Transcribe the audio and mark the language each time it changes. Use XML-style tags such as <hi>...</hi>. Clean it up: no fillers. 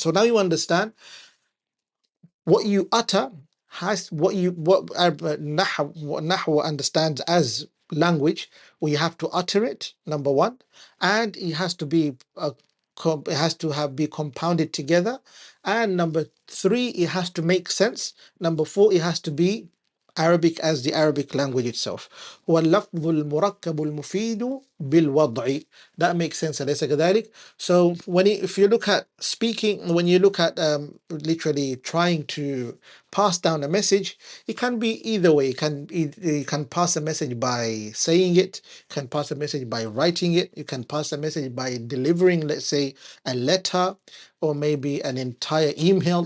<en>So now you understand what you utter has what Nahwa understands as language. We have to utter it, number one, and it has to be it has to have be compounded together, and number 3, it has to make sense. Number 4, it has to be Arabic as the Arabic language itself.</en> <ar>واللفظ المركب المفيد بالوضع.</ar> <en>That makes sense.</en> <ar>أليس كذلك?</ar> <en>So if you look at speaking, when you look at literally trying to pass down a message, it can be either way. You can pass a message by saying it, you can pass a message by writing it, you can pass a message by delivering, let's say, a letter, or maybe an entire email.</en>